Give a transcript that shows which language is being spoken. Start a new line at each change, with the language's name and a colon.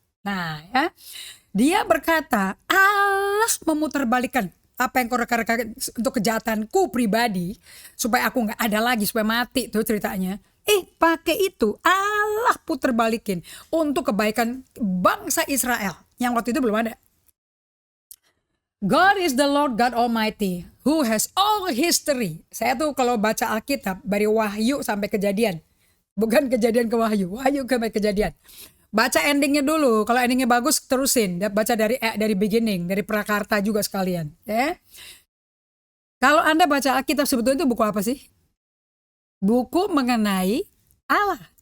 Indonesian: Nah ya, dia berkata, Allah memutarbalikkan apa yang kau rekan-rekan untuk kejahatanku pribadi, supaya aku gak ada lagi, supaya mati tuh ceritanya. Pakai itu Allah putar balikin untuk kebaikan bangsa Israel yang waktu itu belum ada.
English: God is the Lord God Almighty who has all history.
Indonesian: Saya tuh kalau baca Alkitab dari Wahyu sampai Kejadian, bukan Kejadian ke Wahyu, Wahyu ke Kejadian. Baca endingnya dulu. Kalau endingnya bagus terusin. Baca dari beginning, dari Prakarta juga sekalian. Ya. Kalau Anda baca Alkitab sebetulnya itu buku apa sih? Buku mengenai Allah.